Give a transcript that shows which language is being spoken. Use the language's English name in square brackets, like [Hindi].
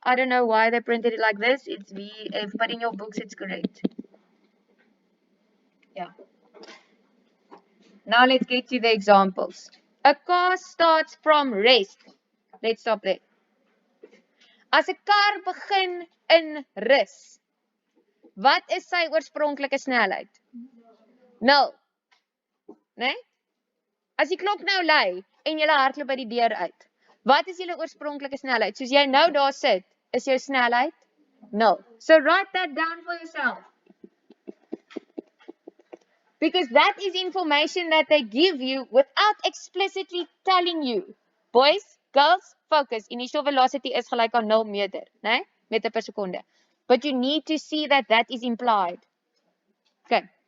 [English] I don't know why they printed it like this. It's VF, but in your books it's correct. Yeah. Now let's get to the examples. A car starts from rest. Let's stop there. [Afrikaans] As 'n kar begin in rus, wat is sy oorspronklike snelheid? 0. Né? As die klok nou lui en jy hardloop by die deur uit, wat is julle oorspronklike snelheid? Soos jy nou daar sit, is jou snelheid 0. [English] So write that down for yourself. Because that is information that they give you without explicitly telling you. Boys, girls, focus. Initial velocity is [Afrikaans] gelyk aan 0 meter, né? Meter per sekonde. [English] But you need to see that that is implied. Okay.